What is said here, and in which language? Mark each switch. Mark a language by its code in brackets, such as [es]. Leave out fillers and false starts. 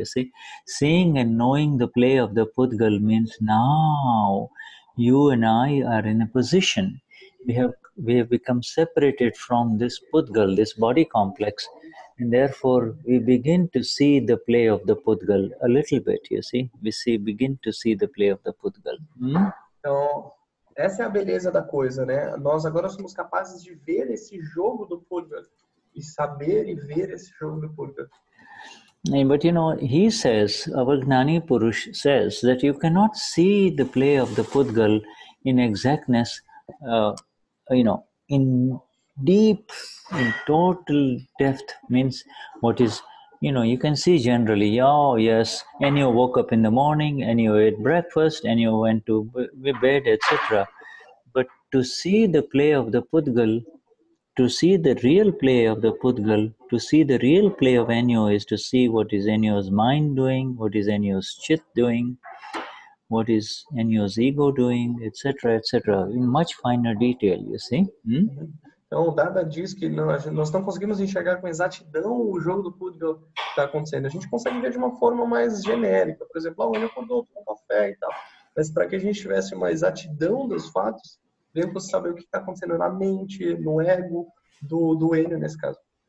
[en] You see, seeing and knowing the play of the pudgal means now you and I are in a position. We have become separated from this pudgal, this body complex, and therefore we begin to see the play of the pudgal a little bit. You see, begin to see the play of the pudgal. [pt] Então, essa é a beleza da coisa, né? Nós agora somos capazes de ver esse jogo do pudgal e saber e ver esse jogo do pudgal. [en] But he says, our Gnani Purush says that you cannot see the play of the pudgal in exactness, in deep, in total depth, means what is, you can see generally, oh yes, Enio woke up in the morning, Enio ate breakfast, Enio went to bed, etc. But to see the play of the pudgal, to see the real play of the pudgal, to see the real play of Enio is to see what is Enio's mind doing, what is Enio's chit doing, what is Enio's ego doing, etc., etc., in much finer detail, you see. [pt] Então, o Dada diz que nós não conseguimos enxergar com exatidão o jogo do pudgal que está acontecendo. A gente consegue ver de uma forma mais genérica. Por exemplo, o Enio acordou, tomou café e tal. Mas para que a gente tivesse uma exatidão dos fatos, devemos saber o que está acontecendo na mente, no ego do Enio, nesse caso.